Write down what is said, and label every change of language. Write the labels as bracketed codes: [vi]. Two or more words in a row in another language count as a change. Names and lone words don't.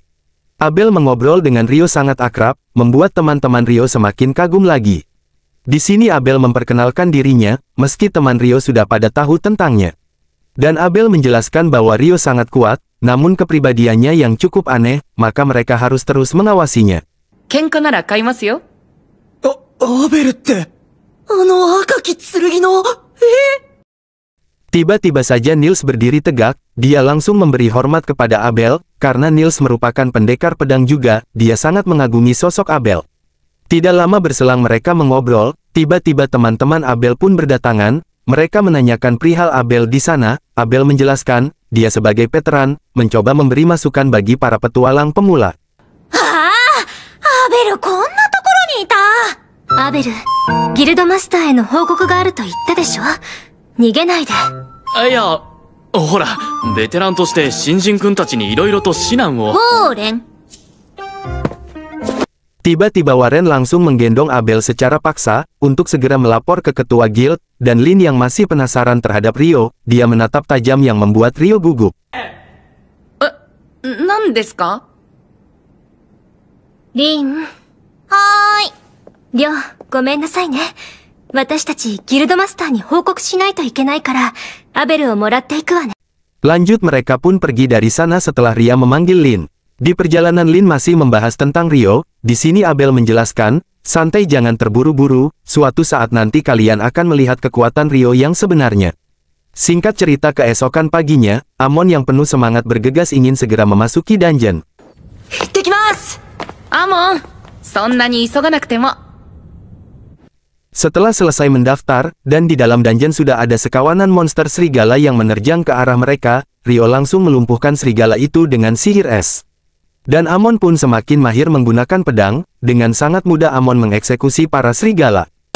[id] Abel mengobrol dengan Ryo sangat akrab, membuat teman-teman Ryo semakin kagum lagi. Di sini Abel memperkenalkan dirinya, meski teman Ryo sudah pada tahu tentangnya. Dan Abel menjelaskan bahwa Ryo sangat kuat, namun kepribadiannya yang cukup aneh, maka mereka harus terus mengawasinya. [ja] 喧嘩なら買いますよ。アベルって。赤き剣の。 [id] Tiba-tiba saja Nils berdiri tegak, dia langsung memberi hormat kepada Abel, karena Nils merupakan pendekar pedang juga, dia sangat mengagumi sosok Abel. Tidak lama berselang mereka mengobrol, tiba-tiba teman-teman Abel pun berdatangan, mereka menanyakan perihal Abel di sana. Abel menjelaskan, dia sebagai veteran, mencoba memberi masukan bagi para petualang pemula. [ja] アベルこんなところにいた。アベル、ギルドマスターへの報告があると言ったでしょ。逃げないで。いや、ほら、ベテランとして新人君たちに色々と指南を。ウォーレン。 [id] Tiba-tiba Warren langsung menggendong Abel secara paksa, untuk segera melapor ke ketua guild, dan Lin yang masih penasaran terhadap Ryo, dia menatap tajam yang membuat Ryo gugup. [ja] 何ですか？リン。はーい。りょう、ごめんなさいね。私たちギルドマスターに報告しないといけないから、アベルをもらっていくわね。 [id] Lanjut mereka pun pergi dari sana setelah Ria memanggil Lin. Di perjalanan Lin masih membahas tentang Ryo, di sini Abel menjelaskan, santai jangan terburu-buru, suatu saat nanti kalian akan melihat kekuatan Ryo yang sebenarnya. Singkat cerita keesokan paginya, Amon yang penuh semangat bergegas ingin segera memasuki dungeon. [ja] 行ってきます。アモン、そんなに急がなくても。 [id] Setelah selesai mendaftar, dan di dalam dungeon sudah ada sekawanan monster serigala yang menerjang ke arah mereka, Ryo langsung melumpuhkan serigala itu dengan sihir es. Dan Amon pun semakin mahir menggunakan pedang, dengan sangat mudah Amon mengeksekusi para serigala.